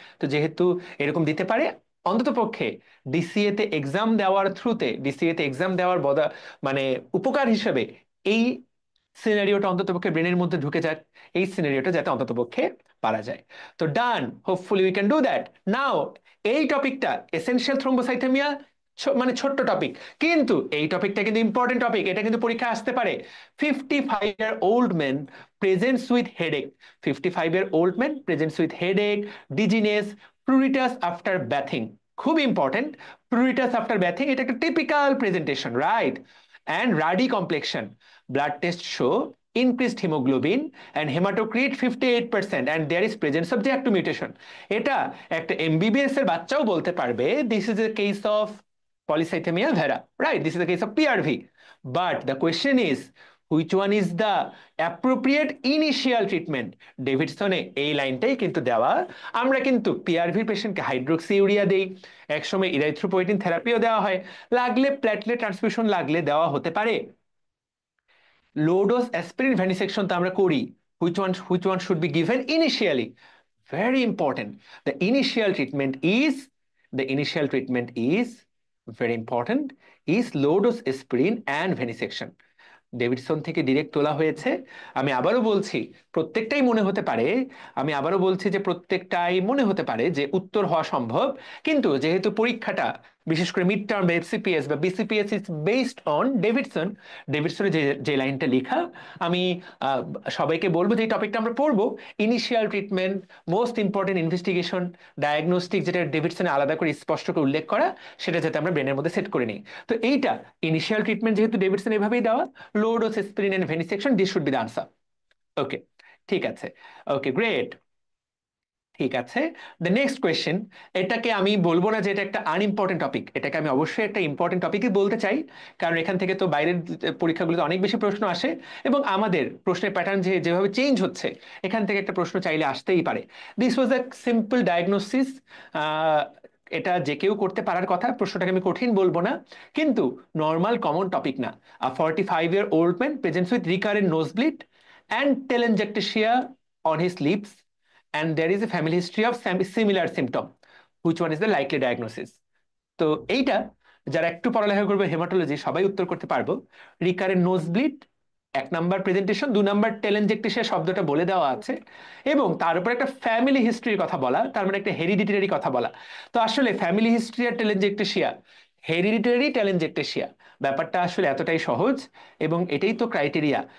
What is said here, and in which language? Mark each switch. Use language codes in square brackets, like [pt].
[bn] তো যেহেতু এরকম দিতে পারে, অন্তত পক্ষে ডিসিএ তে এক্সাম দেওয়ার থ্রুতে, ডিসিএ তে এক্সাম দেওয়ার মানে উপকার হিসেবে এই সিনারিওটা অন্তত পক্ষে ব্রেনের মধ্যে ঢুকে যাক, এই সিনারিওটা যাতে অন্তত পক্ষে পারা যায়। তো [en] Done, hopefully we can do that. [bn] নাও এই টপিকটা এসেনশিয়াল থ্রোম্বোসাইথেমিয়া মানে ছোট্ট টপিক, কিন্তু এই টপিকটা কিন্তু ইম্পর্টেন্ট টপিক, এটা কিন্তু পরীক্ষা আসতে পারে। [en] 55-year-old men presents with headache, 55-year-old men presents with headache, dizziness, pruritus after bathing, [bn] খুব ইম্পর্টেন্ট। [en] pruritus after bathing [bn] এটা একটা typical presentation, right? [en] and ruddy complexion. Blood tests show increased hemoglobin and hematocrit 58%, and there is presence of JAK2 mutation. [bn] এটা একটা MBBS এর বাচ্চাও বলতে পারবে [en] this is a case of polycythemia vera, right? This is a case of PRV. But the question is, which one is the appropriate initial treatment? [bn] ডেভিডসনে এই লাইনটাই কিন্তু দেওয়া। আমরা কিন্তু পিআরভি পেশেন্টকে হাইড্রোক্সি ইউরিয়া দেই, একসময় ইরাইথ্রোপোয়েটিন থেরাপিও দেওয়া হয়, লাগলে প্ল্যাটলেট ট্রান্সফিউশন লাগলে দেওয়া হতে পারে। লো ডোজ অ্যাসপিরিন ভ্যানিসেকশন তো আমরা করি। [en] Which one should be given initially? Very important. The initial treatment is, the initial treatment is very important, is low dose aspirin and venesection. [bn] Davidson থেকে ডিরেক্ট তোলা হয়েছে। আমি আবারও বলছি, প্রত্যেকটাই মনে হতে পারে, আমি আবারও বলছি যে প্রত্যেকটাই মনে হতে পারে যে উত্তর হওয়া সম্ভব, কিন্তু যেহেতু পরীক্ষাটা বিশেষ করে মিড টার্ম এফসিপিএস বা BCPS is based on Davidson, ডেভিডসনের যে যে লাইনটা লেখা, আমি আহ, সবাইকে বলবো যে এই টপিকটা আমরা পড়বো, initial treatment, most important investigation, diagnostic, যেটা ডেভিডসনে আলাদা করে স্পষ্ট করে উল্লেখ করা, সেটা যাতে আমরা ব্রেনের মধ্যে সেট করে নিই। তো এইটা ইনিশিয়াল ট্রিটমেন্ট যেহেতু ডেভিডসন এভাবেই দেওয়া, [en] low dose aspirin and venesection, this should be the answer. Okay, [bn] ঠিক আছে। [en] Okay, great. [bn] ঠিক আছে, [en] the next question, [bn] এটাকে আমি বলবো না যে এটা একটা আনইম্পর্টেন্ট টপিক, এটাকে আমি অবশ্যই একটা ইম্পর্টেন্ট টপিকই বলতে চাই, কারণ এখান থেকে তো বাইরের পরীক্ষাগুলোতে অনেক বেশি প্রশ্ন আসে, এবং আমাদের প্রশ্নের প্যাটার্ন যেভাবে চেঞ্জ হচ্ছে, এখান থেকে একটা প্রশ্ন চাইলে আসতেই পারে। [en] this was a simple diagnosis, [bn] এটা যে কেউ করতে পারার কথা, প্রশ্নটাকে আমি কঠিন বলবো না, কিন্তু নর্মাল কমন টপিক না। [en] A 45-year-old man presents with recurrent nosebleed and telangiectasia on his lips, and there is a family history of similar symptom. Which one is the likely diagnosis? [bn] তো এইটা যারা একটু পড়ালেখা করবে হেমাটোলজি, সবাই উত্তর করতে পারবো। রিকারেন্ট নোজব্লিড এক নাম্বার প্রেজেন্টেশন, 2 নাম্বার টেলেনজেক্টেশিয়া শব্দটা বলে দেওয়া আছে, এবং তার উপর একটা ফ্যামিলি হিস্ট্রির কথা বলা, তার মানে একটা হেরিডিটারি কথা বলা। তো আসলে ফ্যামিলি হিস্ট্রি আর টেলেনজেক্টেশিয়া, হেরিডিটারি টেলেনজেক্টেশিয়া, ব্যাপারটা আসলে এতটাই সহজ, এবং এটাই তো ক্রাইটেরিয়া।